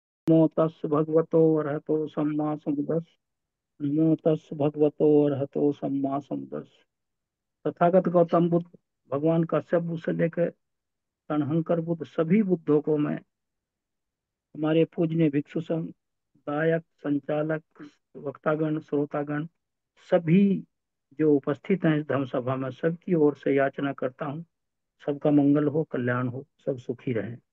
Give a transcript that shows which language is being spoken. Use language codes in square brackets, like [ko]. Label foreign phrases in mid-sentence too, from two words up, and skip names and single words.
[pi] नमो तस् भगवतो अरहतो सम्मा समुद्रस्। नमो तस् भगवतो अरहतो सम्मा समुद्रस्। [hi] तथागत गौतम बुद्ध, भगवान काश्यप बुद्ध से लेकर तणहंकर बुद्ध, सभी बुद्धों को मैं, हमारे पूजनीय भिक्षु संघ, दायक, संचालक, वक्तागण, श्रोतागण, सभी जो उपस्थित हैं इस धर्म सभा में, सबकी ओर से याचना करता हूँ, सबका मंगल हो, कल्याण हो, सब सुखी रहें।